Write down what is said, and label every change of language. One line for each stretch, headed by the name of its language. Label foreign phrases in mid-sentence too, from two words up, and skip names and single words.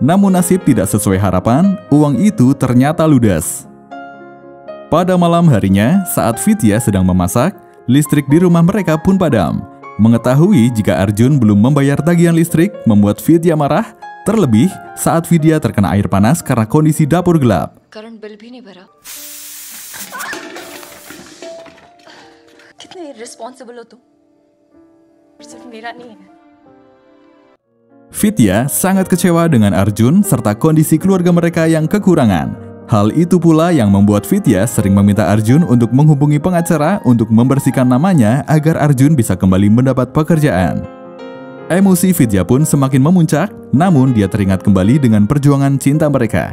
Indonesian: Namun nasib tidak sesuai harapan, uang itu ternyata ludes. Pada malam harinya, saat Vidya sedang memasak, listrik di rumah mereka pun padam. Mengetahui jika Arjun belum membayar tagihan listrik membuat Vidya marah, terlebih saat Vidya terkena air panas karena kondisi dapur gelap.
English: current bill
Hindi: भी नहीं भरा। कितने irresponsible हो तुम? सिर्फ मेरा नहीं है।
Indonesian: Vidya sangat kecewa dengan Arjun serta kondisi keluarga mereka yang kekurangan. Hal itu pula yang membuat Vidya sering meminta Arjun untuk menghubungi pengacara untuk membersihkan namanya agar Arjun bisa kembali mendapat pekerjaan. Emosi Vidya pun semakin memuncak, namun dia teringat kembali dengan perjuangan cinta mereka.